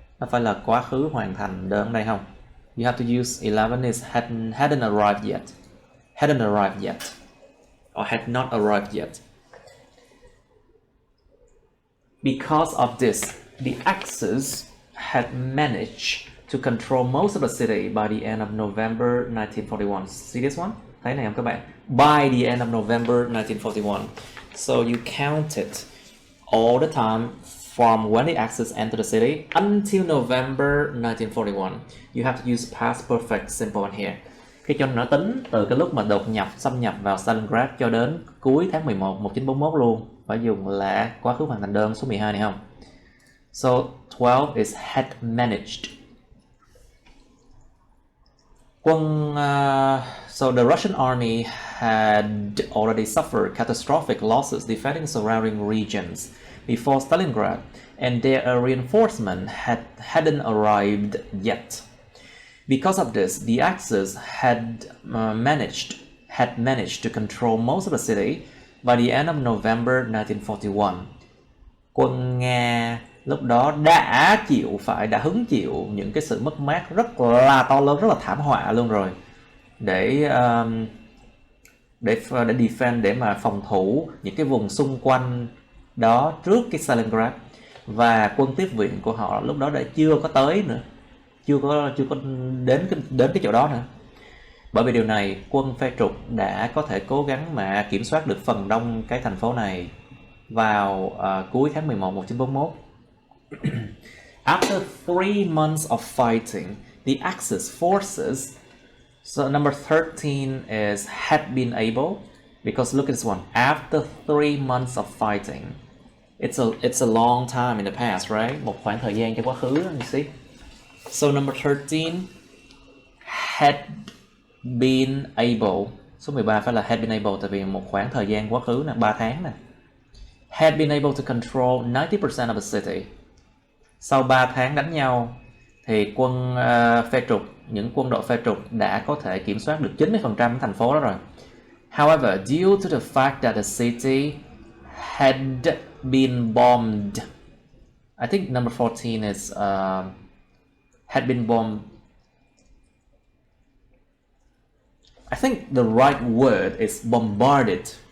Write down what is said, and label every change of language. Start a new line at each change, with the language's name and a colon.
Vietnamese: Nó phải là quá khứ hoàn thành đơn đây không?
English: You have to use 11 is hadn't arrived yet. Hadn't arrived yet. Or had not arrived yet. Because of this, the Axis had managed to control most of the city by the end of November 1941. See this one?
Vietnamese: Thấy này không các bạn?
English: By the end of November 1941. So you count it all the time from when the Axis entered the city until November 1941. You have to use past perfect simple in here.
Vietnamese: Khi cho nó tính từ cái lúc mà xâm nhập vào Stalingrad cho đến cuối tháng 11 1941 luôn, phải dùng là quá khứ hoàn thành đơn số 12 này không?
English: So 12 is had managed. So the Russian army had already suffered catastrophic losses defending surrounding regions before Stalingrad, and their reinforcement hadn't arrived yet. Because of this, the Axis had managed to control most of the city by the end of November 1941.
Vietnamese: Quân Nga lúc đó đã hứng chịu những cái sự mất mát rất là to lớn, rất là thảm họa luôn rồi, để defend, để mà phòng thủ những cái vùng xung quanh đó trước cái Stalingrad, và quân tiếp viện của họ lúc đó đã chưa có tới nữa, chưa có đến cái chỗ đó nữa. Bởi vì điều này, quân phe trục đã có thể cố gắng mà kiểm soát được phần đông cái thành phố này vào cuối tháng 11 1941.
English: After 3 months of fighting, the Axis forces, so number 13 is had been able, because look at this one, after 3 months of fighting. It's a long time in the past, right?
Vietnamese: Một khoảng thời gian trong quá khứ,
English: you see. So number 13 had been able.
Vietnamese: Số 13 phải là
English: had been able,
Vietnamese: tại vì một khoảng thời gian quá khứ nè, 3 tháng nè.
English: Had been able to control 90% of the city.
Vietnamese: Sau 3 tháng đánh nhau thì phe trục, những quân đội phe trục đã có thể kiểm soát được 90% thành phố đó rồi.
English: However, due to the fact that the city had been bombed, I think number 14 is had been bombed. I think the right word is bombarded.